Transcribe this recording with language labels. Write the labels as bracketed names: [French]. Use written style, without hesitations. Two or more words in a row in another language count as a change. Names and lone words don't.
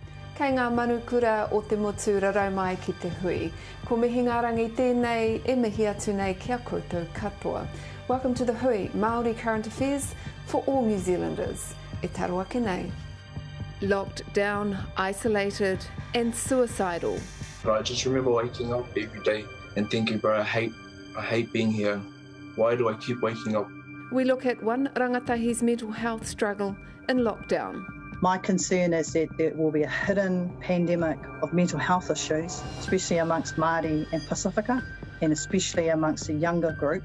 [Māori] Kei ngā manukura o te motu rarau mai ki te hui. Ko mihi ngā rangi tēnei e mihi atu nei kia koutou katoa. [English] Welcome to the Hui, Maori current affairs for all New Zealanders. [Māori] E taro ake nei. [English] Locked down, isolated and suicidal. I just remember waking up every day and thinking, bro, I hate being here. Why do I keep waking up? We look at one rangatahi's mental health struggle in lockdown. My concern is that there will be a hidden pandemic of mental health issues, especially amongst Maori and Pacifica, and especially amongst the younger group.